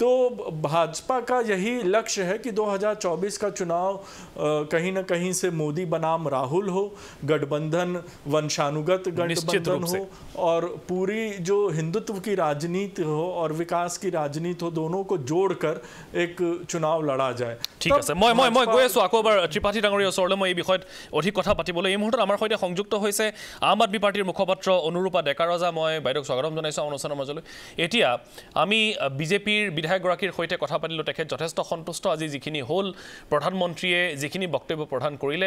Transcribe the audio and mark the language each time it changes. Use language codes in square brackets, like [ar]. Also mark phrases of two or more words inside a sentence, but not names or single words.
[hi] तो भाजपा का यही लक्ष्य है कि 2024 का चुनाव कहीं ना कहीं से मोदी बनाम राहुल हो, गठबंधन वंशानुगत गठबंधन हो और पूरी जो हिंदुत्व की राजनीति हो और विकास की राजनीति हो, दोनों को जोड़कर एक चुनाव लड़ा जाए। [as] ঠিক আছে, মই গৈ আছোঁ আকৌ এবাৰ ত্ৰিপাঠী ডাঙৰীয়া ওচৰলৈ। মই এই বিষয়ত অধিক কথা পাতিবলৈ এই মুহূৰ্তত আমাৰ সৈতে সংযুক্ত হৈছে আম আদমি পাৰ্টিৰ মুখপাত্ৰ অনুৰূপা ডেকা ৰজা। মই বাইদেউক স্বাগতম জনাইছোঁ অনুষ্ঠানৰ মাজলৈ। এতিয়া আমি বিজেপিৰ বিধায়কগৰাকীৰ সৈতে কথা পাতিলোঁ, তেখেত যথেষ্ট সন্তুষ্ট আজি যিখিনি হ'ল, প্ৰধানমন্ত্ৰীয়ে যিখিনি বক্তব্য প্ৰদান কৰিলে।